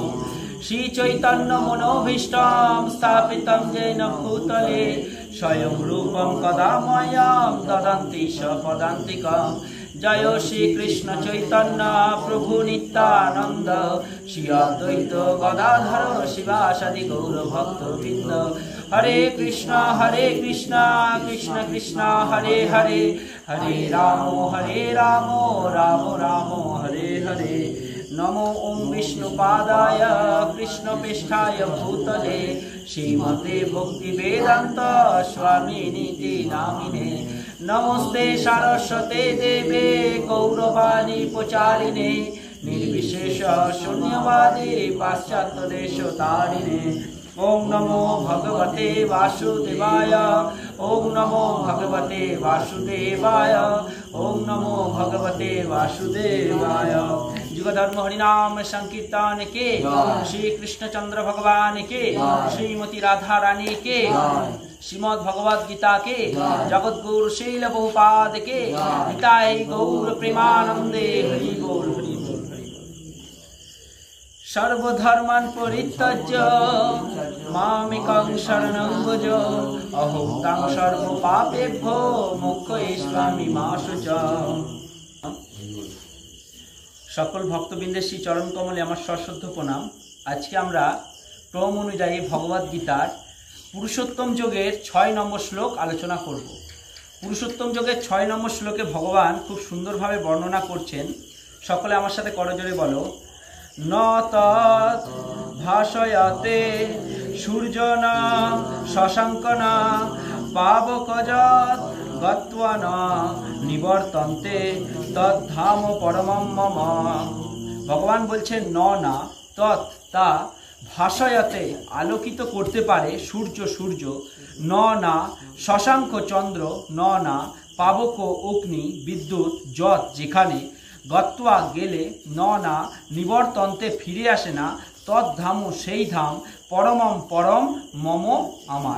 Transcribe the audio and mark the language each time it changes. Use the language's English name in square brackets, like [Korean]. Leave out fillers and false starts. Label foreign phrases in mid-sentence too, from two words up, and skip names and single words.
[Sanskrit] श्रीचैतन्य मनोभीष्टं स्थापितं येन भूतले स्वयं रूपं कदा मह्यं ददन्ति सपदान्तिकम्। जय श्री कृष्ण चैतन्य प्रभु नित्यानंद श्री अद्वैत गदाधर शिवासादि गौर भक्तवृंद। हरे कृष्ण कृष्ण कृष्ण हरे हरे, हरे राम राम राम हरे हरे। नमो ओं विष्णुपादाय कृष्णपृष्ठाय भूतले श्रीमते भक्तिवेदांत स्वामिनीति नामिने। नमस्ते सारस्वते देवे गौरवाणी प्रचारिणे निर्विशेष शून्यवादी पाश्चात्य देशतारिणे। ओं नमो भगवते वासुदेवाय, ओं नमो भगवते वासुदेवाय, ओं नमो भगवते वासुदेवाय। युग धर्म हरिनाम संकीर्तन के, श्री कृष्णचंद्र भगवान के, श्रीमती राधा रानी के, श्रीमद् भगवद गीता के, जगत गुरु शील बहुपाद के, निताय गौर प्रेमानंदे हरि बोल हरि बोल हरि बोल। सर्वधर्मान् परित्यज्य मामेकं शरणं व्रज अहं तं सर्वपापेभ्यो मोक्षयिष्यामि मा शुचः। [Bangla] সকল ভক্তবৃন্দের শ্রী চরণ কমলে আমার সশ্রদ্ধ প্রণাম। আজকে আমরা ক্রম অনুযায়ী ভগবদ গীতার পুরুষোত্তম যোগের 6 নম্বর শ্লোক আলোচনা করব। পুরুষোত্তম যোগের 6 নম্বর শ্লোকে ভগবান খুব সুন্দরভাবে বর্ণনা করছেন। সকলে আমার সাথে করজোরে বলো, [Sanskrit] ন তৎ ভাসয়তে সূর্যনা শশাঙ্কনা পাবকজৎ গত্বা ন নিবর্তন্তে তদ্ধাম পরমম মম। [Bangla] ভগবান বলছেন না তৎ তা ভাসয়তে আলোকিত করতে পারে সূর্য না শশাঙ্ক চন্দ্র না পাবক অগ্নি বিদ্যুৎ যৎ যেখানে গত্বা গেলে না নিবর্তন্তে ফিরে আসে না তদ্ধাম সেই ধাম পরমম পরম মম আমার।